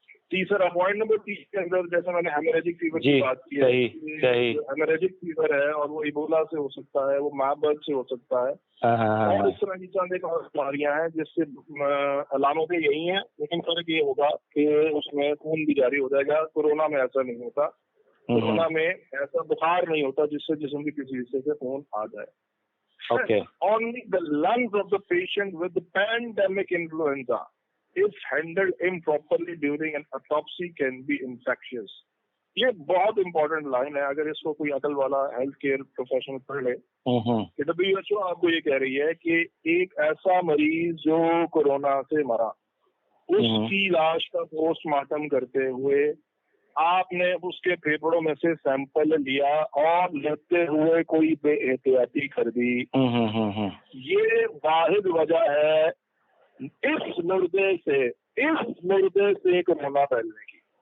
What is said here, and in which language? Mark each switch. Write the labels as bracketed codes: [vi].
[ur] تیسرا point number 3 کے اندر جیسے میں نے ہیموریجک فیور کی بات کی ہے, ہیموریجک فیور ہے اور وہ ایبولا سے ہو سکتا ہے, وہ ماربرگ سے ہو سکتا ہے, اور اس طرح کی چند ایک اور بیماریاں ہیں جس سے علامتیں یہی ہیں, لیکن فرق یہ ہوگا کہ اس میں خون بھی جاری ہو جائے گا. کورونا میں ایسا نہیں ہوتا. کورونا میں ایسا بخار نہیں ہوتا جس سے جسم کی کسی حصے سے خون آ جائے. [en] Only the lungs of the patient with the pandemic influenza, if handled improperly during an autopsy, can be infectious. [ur] یہ بہت امپورٹنٹ لائن ہے, اگر اس کو کوئی عقل والا ہیلتھ کیئر پروفیشنل پڑھ لے. کہ WHO آپ کو یہ کہہ رہی ہے کہ ایک ایسا مریض جو کورونا سے مرا, اس کی لاش کا پوسٹ مارٹم کرتے ہوئے آپ نے اس کے پھیپھڑوں میں سے سیمپل لیا اور لیتے ہوئے کوئی بے احتیاطی کر دی, یہ واحد وجہ ہے اس مردے سے کورونا پھیلنے کی.